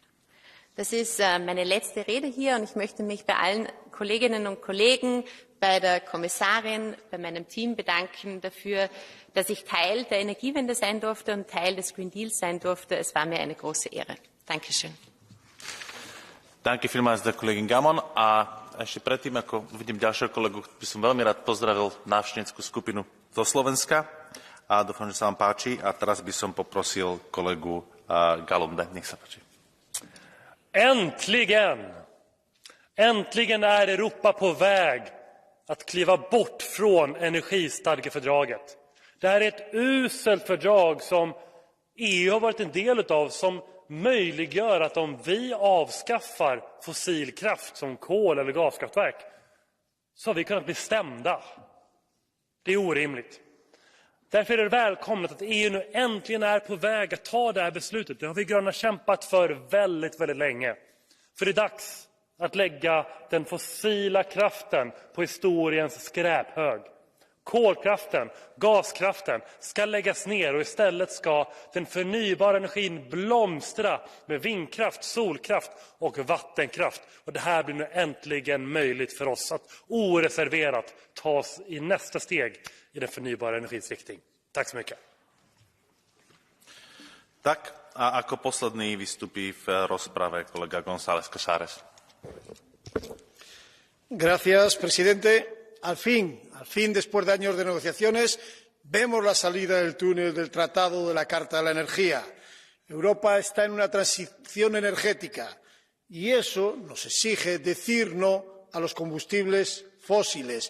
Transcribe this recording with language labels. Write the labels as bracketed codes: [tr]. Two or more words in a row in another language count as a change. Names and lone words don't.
[de] Das ist meine letzte Rede hier und ich möchte mich bei allen Kolleginnen und Kollegen, bei der Kommissarin, bei meinem Team bedanken dafür, dass ich Teil der Energiewende sein durfte und Teil des Green Deals sein durfte. Es war mir eine große Ehre. Dankeschön. Danke vielmals der Kollegin Gammon. [sk] A ešte predtým, ako uvidím ďalšieho kolegu, by som veľmi rád pozdravil návštevnícku skupinu zo Slovenska. A dúfam, že sa vám páči. A teraz by som poprosil kolegu Galunde. Nech sa páči. [sv] Äntligen är Europa på väg att kliva bort från energistadgefördraget. Det här är ett uselt fördrag som EU har varit en del av, som möjliggör att om vi avskaffar fossil kraft som kol eller gaskraftverk så har vi kunnat bli stämda. Det är orimligt. Därför är det välkommet att EU nu äntligen är på väg att ta det här beslutet. Det har vi gröna kämpat för väldigt, väldigt länge. För det är dags att lägga den fossila kraften på historiens skräphög. Kolkraften, gaskraften ska läggas ner och istället ska den förnybara energin blomstra med vindkraft, solkraft och vattenkraft. Och det här blir nu äntligen möjligt för oss att oreserverat ta oss i nästa steg i den förnybara energins riktning. Tack så mycket. [sk] Tak, a ako posledný vystupí v rozprave kolega González Casares. [es] Gracias, presidente. Al fin, después de años de negociaciones, vemos la salida del túnel del Tratado de la Carta de la Energía. Europa está en una transición energética y eso nos exige decir no a los combustibles fósiles.